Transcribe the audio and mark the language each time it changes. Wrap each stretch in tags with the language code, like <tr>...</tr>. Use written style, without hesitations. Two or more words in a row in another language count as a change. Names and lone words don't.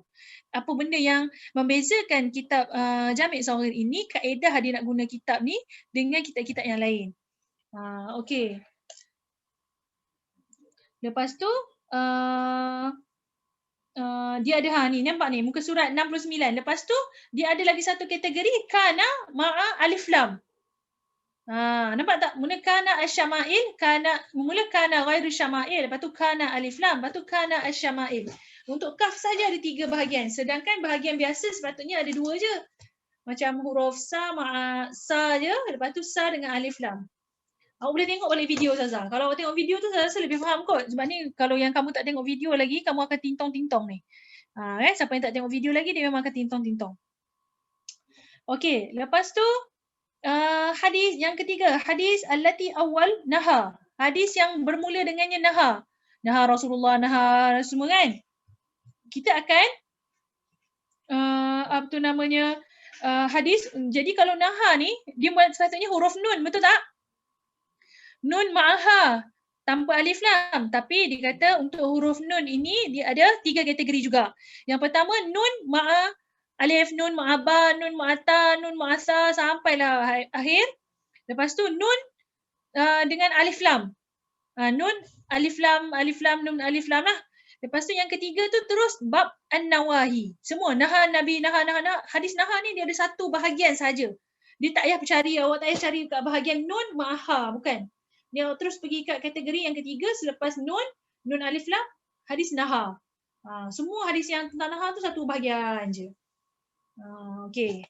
<ms>Apa benda yang membezakan kitab Jami' Saghir ini, kaedah dia nak guna kitab ni dengan kitab-kitab yang lain. Okey. Lepas tu dia ada ni, nampak ni muka surat 69. Lepas tu dia ada lagi satu kategori</ms> <ar>كان مع ألف لام.</ar> <ms>Nampak tak? Mula</ms> <ar>كان الشمائل,</ar> <ms>mula</ms> <ar>كان غير شمائل,</ar> <ms>lepas tu</ms> <ar>كان ألف لام,</ar> <ms>lepas tu</ms> <ar>كان الشمائل.</ar> <ms>Untuk kaf saja ada 3 bahagian, sedangkan bahagian biasa sepatutnya ada 2 je. Macam huruf</ms> <ar>ثاء مع ثاء</ar> <ms>je, lepas tu sa dengan</ms> <ar>ألف لام.</ar> <ms>Awak boleh tengok balik video Ustazah. Kalau awak tengok video tu saya rasa lebih faham kot. Sebab ni kalau yang kamu tak tengok video lagi, kamu akan tintong-tintong ni. Siapa yang tak tengok video lagi, dia memang akan tintong-tintong. Okey, lepas tu hadis yang ketiga, hadis</ms> <ar>التي أول نهى.</ar> <ms>Hadis yang bermula dengannya naha.</ms> <ar>نهى رسول الله,</ar> <ms>naha semua kan. Kita akan hadis. Jadi kalau naha ni dia buat sepatutnya huruf nun, betul tak?</ms> <ar>نون معها</ar> <ms>tanpa</ms> <ar>ألف لام,</ar> <ms>tapi dia kata untuk huruf nun ini dia ada 3 kategori juga. Yang pertama</ms> <ar>نون مع ألف نون مع باء نون مع تاء نون مع ثاء</ar> <ms>sampailah akhir. Lepas tu nun dengan</ms> <ar>ألف لام. نون ألف لام نون ألف لام lah.</ar> <ms>Lepas tu yang ketiga tu terus</ms> <ar>باب النواهي.</ar> <ms>Semua</ms> <ar>نهى النبي,</ar> <ms>naha. Hadis naha ni dia ada satu bahagian saja. Dia tak payah cari, awak tak payah cari kat bahagian</ms> <ar>نون معها,</ar> <ms>bukan. Dia terus pergi kat kategori yang ketiga selepas</ms> <ar>نون ألف لام,</ar> <ms>hadis naha. Semua hadis yang tentang naha tu satu bahagian je. Okey.</ms>